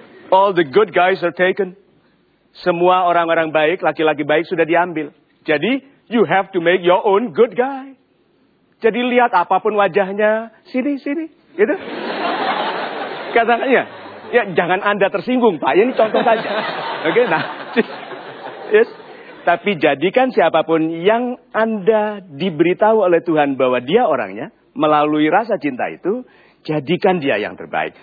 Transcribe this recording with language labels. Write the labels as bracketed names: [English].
[English] All the good guys are taken. [Indonesian] Semua orang-orang baik, laki-laki baik sudah diambil. [English] Jadi, you have to make your own good guy. [Indonesian] Jadi lihat apapun wajahnya, sini, sini, gitu. Katanya, ya jangan Anda tersinggung Pak, ini contoh saja. Oke, okay, nah. Yes. Tapi jadikan siapapun yang Anda diberitahu oleh Tuhan bahwa dia orangnya, melalui rasa cinta itu, jadikan dia yang terbaik.